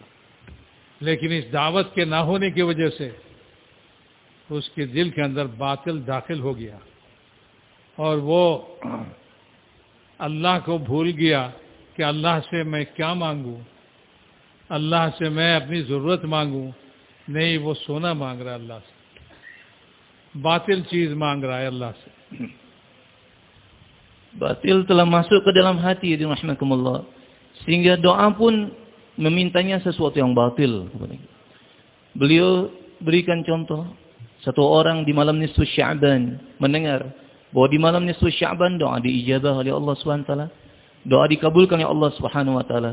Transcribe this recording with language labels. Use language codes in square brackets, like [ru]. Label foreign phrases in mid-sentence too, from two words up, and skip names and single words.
[hi] लेकिन इस दावत के ना होने की वजह से उसके दिल के अंदर बातिल दाखिल हो गया और वो अल्लाह को भूल गया कि अल्लाह से मैं क्या मांगू, अल्लाह से मैं अपनी जरूरत मांगू। नहीं, वो सोना मांग रहा है अल्लाह से, बातिल चीज मांग रहा है अल्लाह से। [id] Batil telah masuk ke dalam hati, rahmatullah. Sehingga doa pun memintanya sesuatu yang batil. Beliau berikan contoh, satu orang di malam [ar] نصف شعبان [id] mendengar bahwa di malam [ar] نصف شعبان [id] doa diijabah oleh Allah SWT, doa dikabulkan oleh Allah SWT.